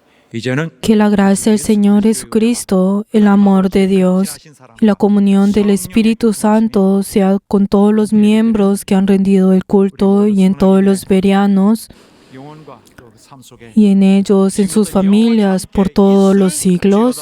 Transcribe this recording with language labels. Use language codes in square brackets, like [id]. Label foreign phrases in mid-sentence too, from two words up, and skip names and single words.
[ko] 이제는 [es] Que la gracia del Señor Jesucristo, el amor de Dios y la comunión del Espíritu Santo sea con todos los miembros que han rendido el culto y en todos los verianos [ko] 영혼과 또 삶 속에 [es] y en ellos, en sus familias, por todos los siglos.